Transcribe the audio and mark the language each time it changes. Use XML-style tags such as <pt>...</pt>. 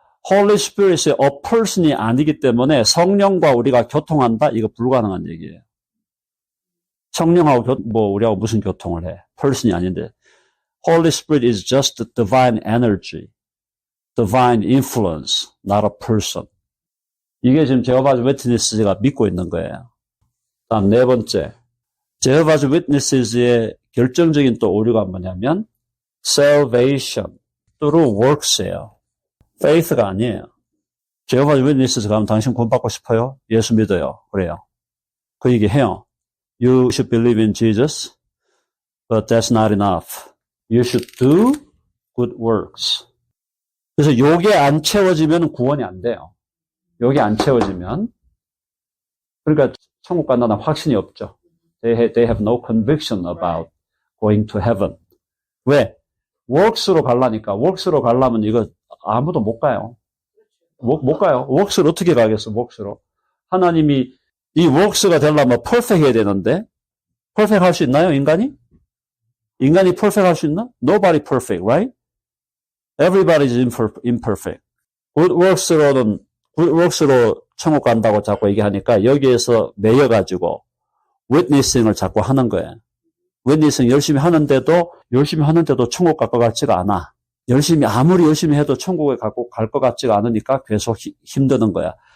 <ko>Holy Spirit이</ko> <en>a person</en> <ko>이 아니기 때문에 성령과 우리가 교통한다? 이거 불가능한 얘기예요. 성령하고 우리하고 무슨 교통을 해? person이 아닌데.</ko> <en>Holy Spirit is just divine energy, divine influence, not a person.</en> <ko>이게 지금 제호바즈 위트니스가 믿고 있는 거예요. 다음 네 번째, 제호바즈 위트니스의 결정적인 또 오류가 뭐냐면</ko> <en>salvation, through works</en> <ko>예요. faith가 아니에요. 제호바즈 위트니스 가면 당신 구원받고 싶어요? 예수 믿어요. 그래요. 그 얘기 해요.</ko> <en>You should believe in Jesus, but that's not enough. You should do good works.</en> <ko>그래서 요게 안 채워지면 구원이 안 돼요. 요게 안 채워지면. 그러니까 천국 간다는 확신이 없죠.</ko> <en>They have no conviction about going to heaven.</en> <ko>왜? works로 가려니까. works로 가려면 이거 아무도 못 가요. 못 가요. works로 어떻게 가겠어, works로. 하나님이 이 works가 되려면 perfect 해야 되는데, perfect 할 수 있나요, 인간이? 인간이 perfect 할 수 있나?</ko> <en>Nobody perfect, right? Everybody is imperfect.</en> <ko>good works로 천국 간다고 자꾸 얘기하니까 여기에서 매여가지고 witnessing을 자꾸 하는 거예요. witnessing 열심히 하는데도 천국 갈 것 같지가 않아. 아무리 열심히 해도 천국에 갈 것 같지가 않으니까 계속 힘드는 거야.</ko>